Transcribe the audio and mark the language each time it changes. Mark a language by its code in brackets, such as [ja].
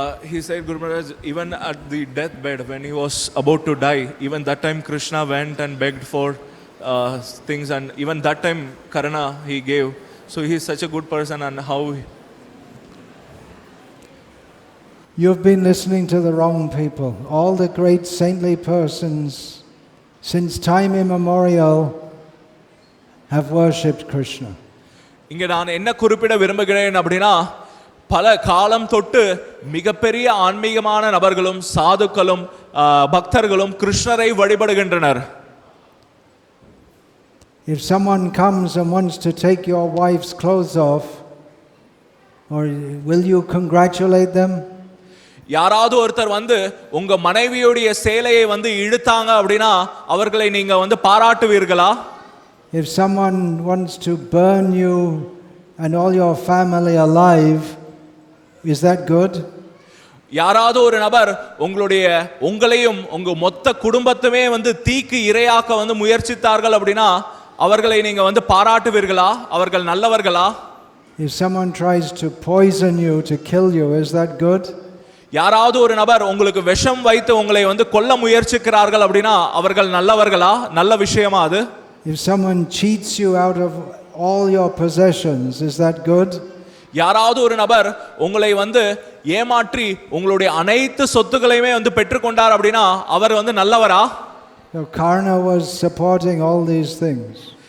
[en] He said, Guru Maharaj, even at the deathbed, when he was about to die, even that time Krishna went and begged for things, and even that time Karna he gave. So he is such a good person. And how? You've been listening to the wrong people. All the great saintly persons since time immemorial have worshipped Krishna. [ta] இங்க நான் என்ன குறிப்பிட விரும்புகிறேன் அப்படின்னா, பல காலம் தொட்டு மிகப்பெரிய ஆன்மீகமான நபர்களும் சாதுக்களும் பக்தர்களும் கிருஷ்ணரை வழிபடுகின்றனர். [en] If someone comes and wants to take your wife's clothes off, or will you congratulate them? [ta] யாராவது ஒருத்தர் வந்து உங்க மனைவியுடைய சேலையை வந்து இழுத்தாங்க அப்படின்னா அவர்களை நீங்க வந்து பாராட்டுவீர்களா? [en] If someone wants to burn you and all your family alive, is that good? [ta] யாராவது ஒரு நபர் உங்களையும் உங்க மொத்த குடும்பத்துமே வந்து தீக்கு இரையாக்க வந்து முயற்சித்தார்கள் அப்படின்னா அவர்களை நீங்க வந்து பாராட்டுவீர்களா? அவர்கள் நல்லவர்களா? [en] If someone tries to poison you, to kill you, is that good? [ta] யாராவது ஒரு நபர் உங்களுக்கு விஷம் வைத்து உங்களை வந்து கொல்ல முயற்சிக்கிறார்கள் அப்படின்னா அவர்கள் நல்லவர்களா? நல்ல விஷயமா அது? [en] If someone cheats you out of all your possessions, is that good? [ta] யாராவது ஒரு நபர் உங்களை வந்து ஏமாற்றி உங்களுடைய அனைத்து சொத்துக்களையுமே வந்து பெற்றுக்கொண்டார் அப்படின்னா அவர் வந்து நல்லவரா? [en] So Karna was supporting all these things.